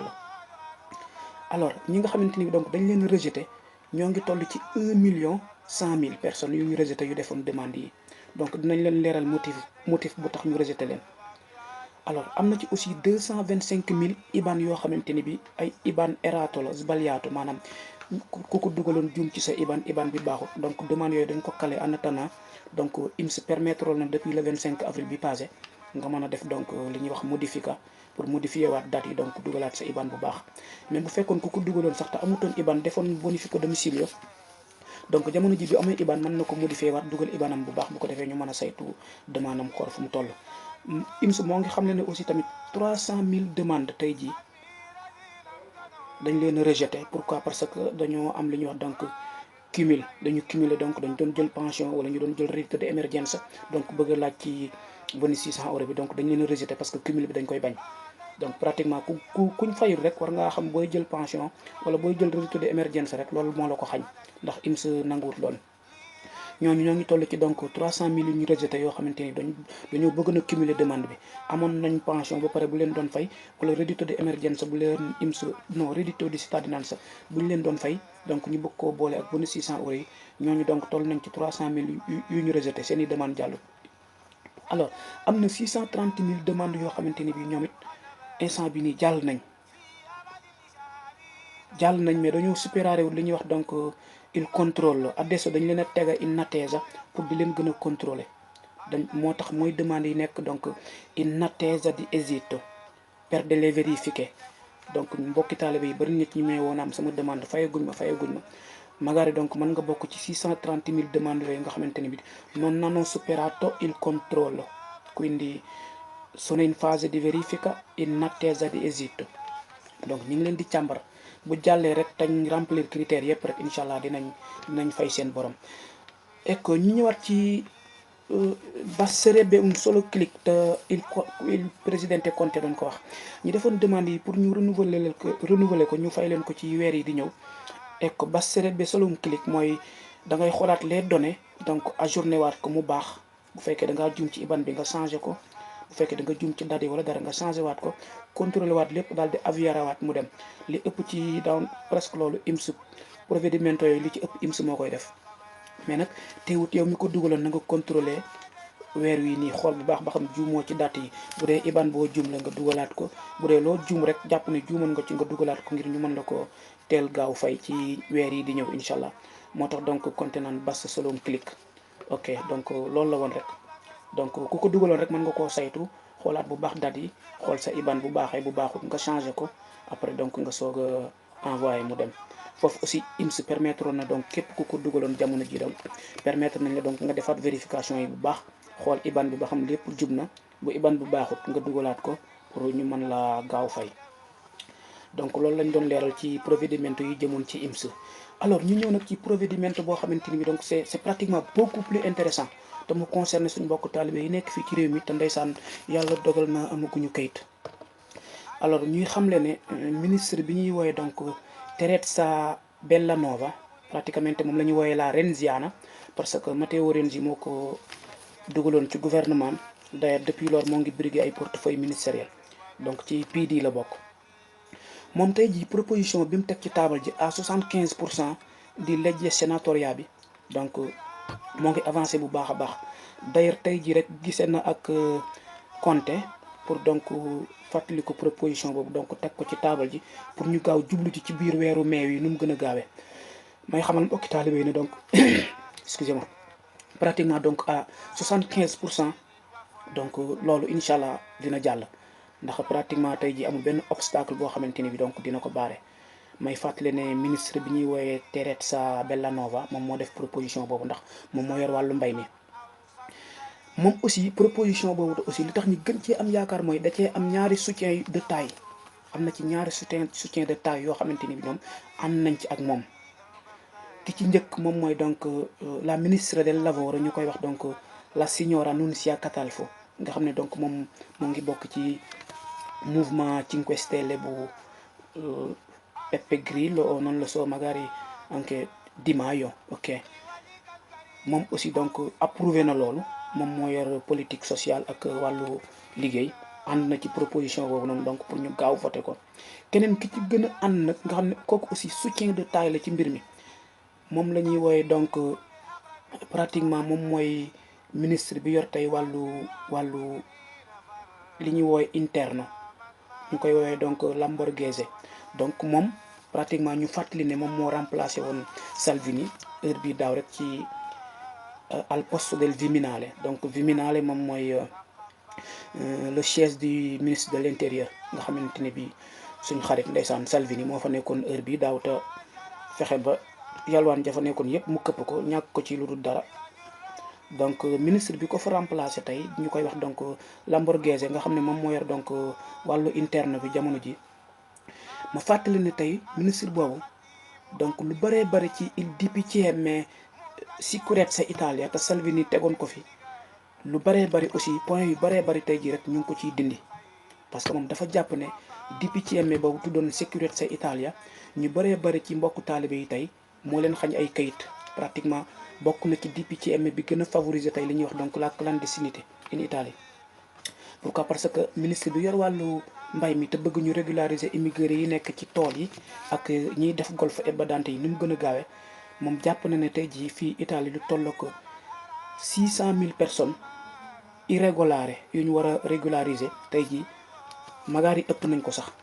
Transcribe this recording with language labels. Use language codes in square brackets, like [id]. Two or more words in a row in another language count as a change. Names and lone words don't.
[wo] alors ñi nga xamante ni donc dañ leen rejeté ñoo ngi toll ci 1 100 000 personnes yu ñu rejeté yu defoon demande yi donc dinañ leen leeral motif bu tax ñu rejeté leen. alors am na ci aussi 225 000 IBAN yoo xamante ni bi ay IBAN erato la sbagliato maanaam ku ko dugaloon juum ci sa IBAN bi baaxut. donc demande yooyu dañ ko calé [fr] en attendant [wo] donc IMS permettre na [fr] depuis le 25 avril [wo] bi passé nga mën a def donc li ñuy wax [fr] pour modifier [wo] waat date yi donc dugalaat sa IBAN bu baax. mais bu fekkoon ku ko dugaloon sax te amutoon IBAN defoon [it] bonifico domicilio [wo] donc jamono ji bi amee IBAN mën na ko modifier waat dugal IBANam bu baax bu ko defee ñu mën a saytu demande am xool fu mu toll. IMS moo ngi xam ne aussi tamit 300 000 demandes tey jii dañ leen a rejeté. [fr] pourquoi parce que [wo] dañoo am li ñuy wax donc dañu cumuler donc dañ doon jël pension wala ñu doon jël [fr] retraite d'émergence [wo] donc bëgg a laaj ci bonus 600 euros bi donc dañ leen a rejeté [fr] parce que [wo] cumul bi dañ koy bañ. donc pratiquement kuñ fayul rek war ngaa xam booy jël pension wala booy jël [fr] retraite d'émergence [wo] rek loolu moo la ko xañ ndax IMS nanguwut loolu. ñooñu ñoo ngi toll ci donc 300 000 yu ñu rejeté yoo xamante ni dañoo bëgg na cumuler demande bi amoon nañ pension ba pare bu leen doon fay wala [it] reddito di emergenza [wo] bu leen IMS [it] non reddito di cittadinanza [wo] bu ñu leen doon fay donc ñu bëgg koo boole ak bonus 600 euros yi ñooñu donc toll nañ ci 300 000 yu ñu rejeté seen i demande jàllu. alors am na 630 000 demandes yoo xamante ni bi ñoom it instant bi nii jàll nañ mais dañoo supérare wu li ñuy wax donc [it] il contrôle adesso [wo] dañ leen a tega [it] in attesa [wo] pour di leen gën a contrôler moo tax mooy demande yi nekk donc [it] in attesa di esito per delle verifiche. [wo] donc mbokki taalibe yi bari nit ñi may woon am sama demande fayaguñ ma magari donc mën nga bokk ci 630 000 demandes yooyu nga xamante ni bi [it] non hanno superato il controllo quindi sono in fase di verifica in attesa di esito. [wo] donc ñu ngi leen di càmbar bu jàllee rek tañ remplir critères yëpp rek [ar] incha allah [wo] dinañ fay seen borom. ecco ñu ñëwaat ci [it] basterebbe un solo clic [wo] te il présidente Conte doon ko wax ñu defoon demande yi pour ñu renouveler ko ñu fay leen ko ci weer yi di ñëw. [it] ecco basterebbe solo un clic [wo] mooy da ngay xoolaat [fr] les données [wo] donc ajourné waat ko mu baax bu fekkee da ngaa juum ci IBAN bi nga changé ko bu fekkee da nga juum ci date wala dara nga changé waat ko contrôlé waat lépp daal di aviara waat mu dem li ëpp ci daaw presque loolu IMS provvedimento yooyu li ci ëpp IMS moo koy def. mais nag teewut yow mi ko dugaloon na nga contrôler weer wi nii xool bu baax ba xam juumoo ci date yi bu dee IBAN boo juum la nga dugalaat ko bu dee loo juum rek jàpp ne juumoon nga ci nga dugalaat ko ngir ñu mën la ko teel gaaw fay ci weer yi di ñëw [ar] incha allah [wo] moo tax donc compté naan [it] basta solo un clic. [wo] ok donc loolu la woon rek donc ku ko dugaloon rek mën nga koo saytu xoolaat bu baax date yi xool sa IBAN bu baaxee bu baaxut nga changé ko après donc nga soog a envoyé mu dem. foofu aussi IMS permettre na donc képp ku ko dugaloon jamono ji donc permettre nañ la donc nga defaat vérification yi bu baax xool IBAN bi ba xam lépp jub na bu IBAN bu baaxut nga dugalaat ko pour ñu mën la gaaw fay. donc loolu lañ doon leeral ci provvedimento yi jëmoon ci IMS. alors ñu ñëw nag ci provvedimento boo xamante ni bi donc [fr] c'est pratiquement beaucoup plus intéressant [wo] te mu concerne suñu mbokk taalibe yi nekk fii ci réew mi te ndeysaan yàlla dogal na amaguñu kayit. alors ñuy xamle ne ministre bi ñuy wooye donc Teresa Bellanova praticamente moom la ñuy wooyee [it] la Renziana [wo] parce que Matteo Renzi moo ko dugaloon ci gouvernement d'ailleurs depuis lors moo ngi briguer ay [fr] portefeuille ministériel [wo] donc ci PD la bokk. moom tey jii proposition bi mu teg ci taabal ji à 75% [it] di legge [wo] sénatoria bi donc moo ngi avancé bu baax a baax d'ailleurs tey jii rek gisee na ak Conte pour donc fàttali ko proposition boobu donc teg ko ci taabal ji pour ñu gaaw jublu ci biir weeru mai yi nu mu gën a gaawee may xamal mbokki taalibe yi ne donc [fr] excusez-moi pratiquement [wo] donc à 75% donc loolu [ar] incha allah [wo] dina jàll ndax pratiquement tey ji amul benn obstacle boo xamante ni bi donc dina ko baare. may fàttali ne ministre bi ñuy wooyee Teresa Bellanova moom moo def proposition boobu ndax moom moo yor wàllu mbay mi. moom aussi proposition boobu aussi li tax ñu gën cee am yaakaar mooy da cee am ñaari [fr] soutien de taille [wo] am na ci ñaari [fr] soutien de taille [wo] yoo xamante ni bi ñoom ànd nañ ci ak moom. ki ci njëkk moom mooy donc [it] la ministre del lavoro [wo] ñu koy wax donc [it] la signora [wo] Nunzia Catalfo nga xam ne donc moom moo ngi bokk ci mouvement 5 Stelle bu Beppe Grillo [it] o non lo so magari anche Di Maio. [wo] ok moom aussi donc approuvé na loolu moom moo yor [fr] politique sociale [wo] ak wàllu liggéey ànd na ci proposition boobu noonu donc pour ñu gaaw voté ko. keneen ki ci gën a ànd nag nga xam ne kooku aussi [fr] soutien de taille [wo] la ci mbir mi moom la ñuy wooye donc pratiquement moom mooy ministre bi yor tey wàllu li ñuy wooye interne ñu koy woowee donc Lamborghese. donc moom pratiquement ñu fàttali ne moom moo remplacé woon Salvini heure bii daaw rek ci [it] al posto del Viminale. [wo] donc Viminale moom mooy [fr] le chef du ministre de l'intérieur [wo] nga xamante ne bii suñu xarit ndeysaan Salvini moo fa nekkoon heure bii daaw te fexe ba yalwaan jafa nekkoon yëpp mu këpp ko ñàkk ko ci lu dul dara. donc ministre bi ko fa remplacé tey ñu koy wax donc Lamborghese nga xam ne moom moo yor donc wàllu interne bi jamono ji. ma fàttali ne tey ministre boobu donc lu bëree bëri ci [it] il DPCM sicurezza Italia [wo] te Salvini tegoon ko fi lu bëree bëri aussi point yu bëree bëri tey jii rek ñu ngi ko ciy dindi parce que moom dafa jàpp ne DPCM boobu tuddoon sicurezza Italia ñu bëree bëri ci mbokku taalibe yi tey moo leen xañ ay kayit pratiquement bokk na ci DPCM bi gën a favoriser tey li ñuy wax donc [fr] la clandestinité in Italie. pourquoi parce que [wo] ministre bi yor wàllu mbay mi te bëgg ñu régulariser immigré yi nekk ci tool yi ak ñiy def [it] golfe et badante [wo] yi ni mu gën a gaawee moom jàpp na ne tey jii fii Italie lu toll ko 600,000 [fr] personnes irrégulières [wo] yu ñu war a régulariser tey jii magaar yi ëpp nañ ko sax